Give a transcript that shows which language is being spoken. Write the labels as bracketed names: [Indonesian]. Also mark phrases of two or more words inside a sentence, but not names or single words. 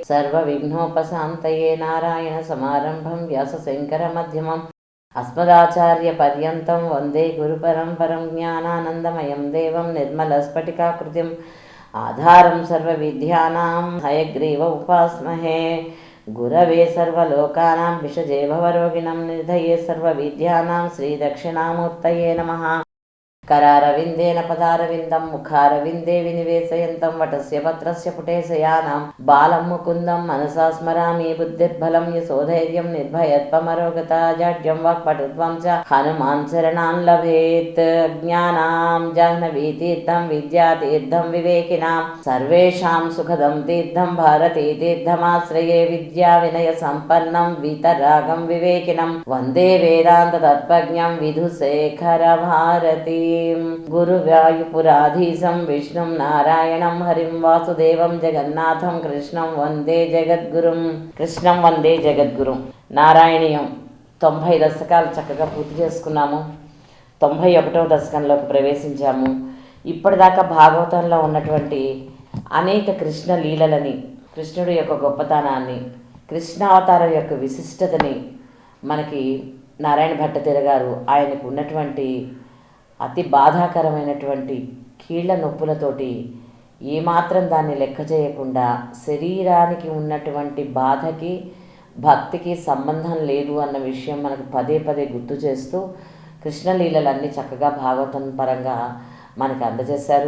[Sanskrit] సర్వవిఘ్నోపశాంతయే నారాయణ సమారంభం వ్యాసశంకర మధ్యమం అస్మదాచార్య పర్యంతం వందే గురుపరంపరం జ్ఞానానందమయం దేవం నిర్మలస్ఫటికాకృతిం ఆధారం సర్వవిద్యానాం హయగ్రీవ ఉపాస్మహే గురవే సర్వలోకానాం విషజే భవరోగిణం నిధయే సర్వవిద్యానాం శ్రీదక్షిణామూర్తయే నమః. करारविन्देन पदारविन्दं मुखारविन्दे विनिवेशयन्तं वटस्य पत्रस्य पुटे शयानां बालं मुकुन्दं मनसा स्मरामि. बुद्धिर्बलं यशोधैर्यं निर्भयत्वमरोगता जाड्यं वाक्पटुत्वं च हनुमान् शरणान् लभेत्. ज्ञानां जाह्नवीतीर्थं विद्यातीर्थं विवेकिनां सर्वेषां सुखदं तीर्थं भारतीतीर्थमाश्रये. विद्याविनयसम्पन्नं वीतरागं विवेकिनं वन्दे वेदान्ततत्त्वज्ञं विधुशेखरभारती. गुरुवायुपुराधीशं विष्णुं नारायणं हरिं वासुदेवं जगन्नाथं कृष्णं वन्दे जगद्गुरुं. [Telugu] నారాయణీయం 90 దశకాలు చక్కగా పూర్తి చేసుకున్నాము. 91వ దశకంలోకి ప్రవేశించాము. ఇప్పటిదాకా భాగవతంలో ఉన్నటువంటి అనేక కృష్ణ లీలలని, కృష్ణుడి యొక్క గొప్పతనాన్ని, కృష్ణావతారం యొక్క విశిష్టతని మనకి నారాయణ భట్టతిర గారు ఆయనకు ఉన్నటువంటి అతి బాధాకరమైనటువంటి కీళ్ల నొప్పులతోటి ఏమాత్రం దాన్ని లెక్క చేయకుండా శరీరానికి ఉన్నటువంటి బాధకి భక్తికి సంబంధం లేదు అన్న విషయం మనకు పదే పదే గుర్తు చేస్తూ కృష్ణలీలలన్నీ చక్కగా భాగవతం పరంగా మనకు అందజేశారు.